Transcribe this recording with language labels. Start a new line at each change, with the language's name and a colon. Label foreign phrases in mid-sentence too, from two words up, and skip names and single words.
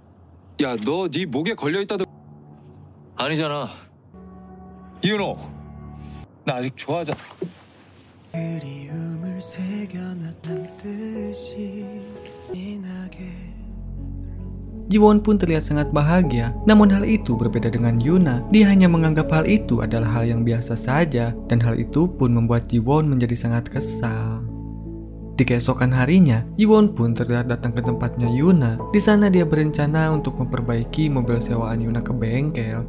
Korean: 야, 너 네 목에 걸려 있다도. 아니잖아. 이은호. 나 아직 좋아하잖아. 그리움을 새겨놨단 뜻이 진하게
Indonesian: Jiwon pun terlihat sangat bahagia. Namun hal itu berbeda dengan Yuna. Dia hanya menganggap hal itu adalah hal yang biasa saja, dan hal itu pun membuat Jiwon menjadi sangat kesal. Di keesokan harinya, Jiwon pun terlihat datang ke tempatnya Yuna. Di sana dia berencana untuk memperbaiki mobil sewaan Yuna ke bengkel.